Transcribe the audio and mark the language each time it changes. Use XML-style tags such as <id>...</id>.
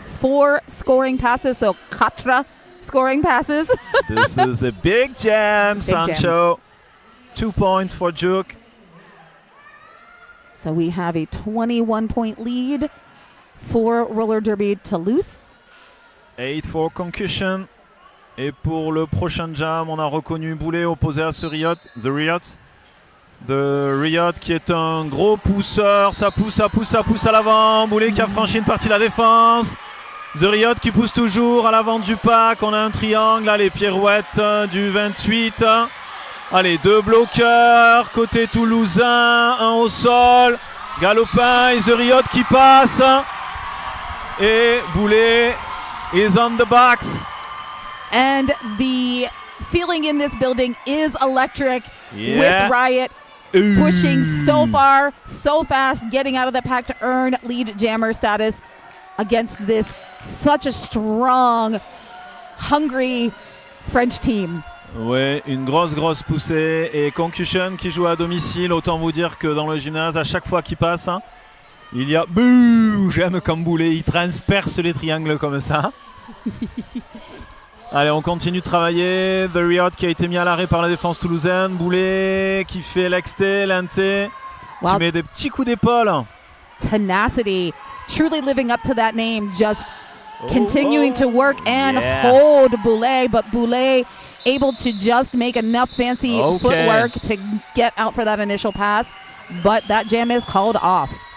<en>4 scoring passes, so 4 scoring passes. This is a big jam, Sancho. 2 points for Duke. So we have a 21-point lead for roller derby Toulouse. 8 for concussion.</en> <fr>Et pour le prochain jam, on a reconnu Boulet opposé à ce Riot, The Riot. The Riot qui est un gros pousseur, ça pousse à l'avant. Boulet qui a franchi une partie de la défense. The Riot qui pousse toujours à l'avant du pack. On a un triangle, là, les pirouettes du 28. Allez, 2 bloqueurs, côté toulousain, 1 au sol. Galopin et The Riot qui passe. Et Boulet</fr> <en>is on the box. And the feeling in this building is electric Yeah. with Riot pushing so far, so fast, getting out of the pack to earn lead jammer status against this such a strong, hungry French team.</en> <fr>Ouais, une grosse poussée. Et Concussion qui joue à domicile, autant vous dire que dans le gymnase, à chaque fois qu'il passe, hein, il y a bouh, j'aime comme boulet, il transperce les triangles comme ça. Allez, on continue de travailler. The Riot qui a été mis à l'arrêt par la défense toulousaine. Boulet qui fait l'exté, l'inté,</fr> <en>Wow.</en> <fr>qui met des petits coups d'épaule.</fr> <en>Tenacity, truly living up to that name, just continuing to work and yeah. hold Boulet, but Boulet able to just make enough fancy Okay. footwork to get out for that initial pass, but that jam is called off.</en>